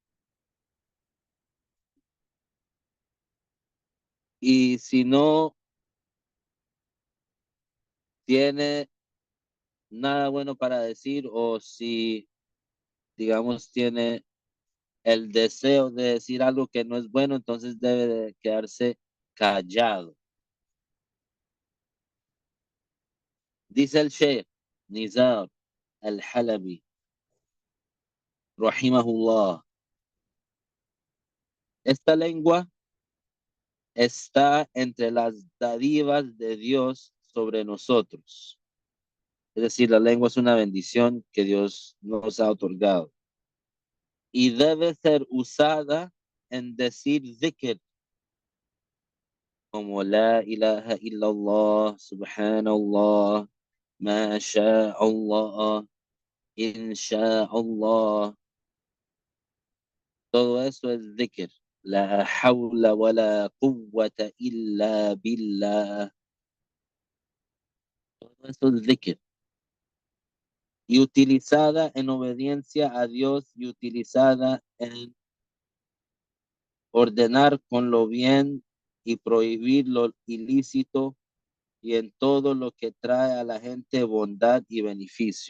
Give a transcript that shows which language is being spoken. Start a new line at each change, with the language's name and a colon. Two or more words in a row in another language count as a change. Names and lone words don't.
Spanish: Y si no tiene nada bueno para decir o si, digamos, tiene el deseo de decir algo que no es bueno, entonces debe de quedarse callado. Dice el Sheikh Nizar al-Halabi, rahimahullah, esta lengua está entre las dádivas de Dios sobre nosotros. Es decir, la lengua es una bendición que Dios nos ha otorgado y debe ser usada en decir dhikr, como
Arabic: لا إله إلا الله، سبحان الله، ما شاء الله، إن شاء الله.
Spanish: Todo eso es dhikr.
Arabic: لا حول ولا قوة إلا بالله.
Spanish: Todo eso es dhikr. Y utilizada en obediencia a Dios y utilizada en ordenar con lo bien y prohibir lo ilícito y en todo lo que trae a la gente bondad y beneficio.